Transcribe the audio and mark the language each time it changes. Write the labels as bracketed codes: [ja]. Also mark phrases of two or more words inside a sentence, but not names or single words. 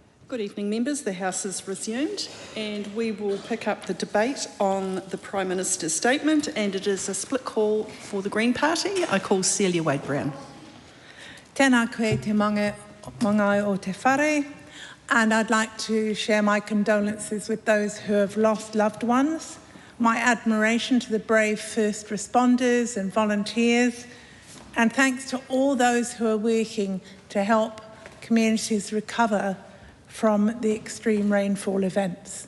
[en] Good evening, members. The House is resumed and we will pick up the debate on the Prime Minister's statement, and it is a split call for the Green Party. I call Celia Wade-Brown. [mi] Tēnā koe te mangai o te whare, [en] and I'd like to share my condolences with those who have lost loved ones, my admiration to the brave first responders and volunteers, and thanks to all those who are working to help communities recover from the extreme rainfall events.